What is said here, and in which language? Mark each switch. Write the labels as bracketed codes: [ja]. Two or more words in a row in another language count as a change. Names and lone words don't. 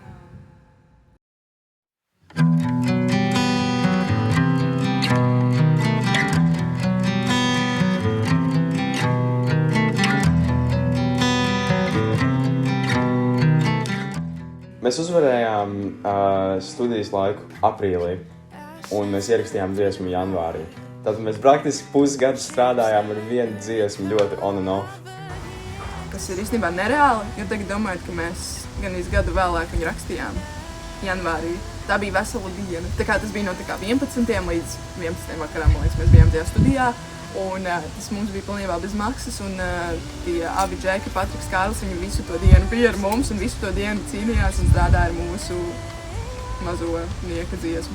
[lv] Mēs uzvarējām studijas laiku aprīlī. Un mēs ierakstījām dziesmu janvārī. Tātad mēs praktiski pusgadu strādājām ar vienu dziesmu ļoti [en] on and off. [lv] Tas ir īstenībā nereāli, jo tagad domājot, ka mēs gan gadu vēlāk viņu rakstījām janvārī. Tā bija vesela diena. Tā kā tas bija no 11. līdz 11. vakarā, man liekas, mēs bijām tajā studijā. Un tas mums bija pilnībā bez maksas. Un tie abi džeki, Patriks Kārlis, viņi visu to dienu bija ar mums un visu to dienu cīnījās un strādāja ar mūsu mazo nieka dziesmu.